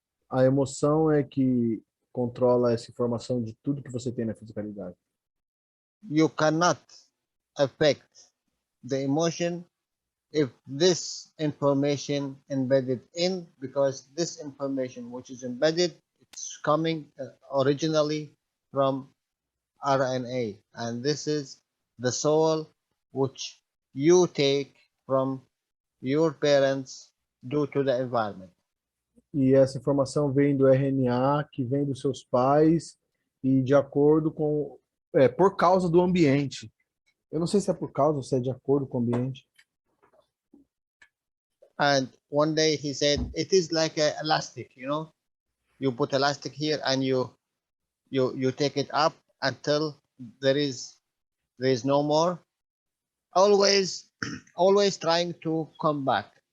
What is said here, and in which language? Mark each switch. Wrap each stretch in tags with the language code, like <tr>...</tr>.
<pt>A emoção é que controla essa informação de tudo que você tem na fisicalidade.</pt> <en>You cannot affect the emotion if this information embedded in, because this information which is embedded, it's coming originally from RNA, and this is the soul which you take from your parents due to the environment.</en> <pt>E essa informação vem do RNA, que vem dos seus pais, e de acordo com... por causa do ambiente. Eu não sei se é por causa ou se é de acordo com o ambiente.</pt> <en>And one day he said, it is like a elastic, you put elastic here and you you take it up until there is no more. Always always trying to come back.</en>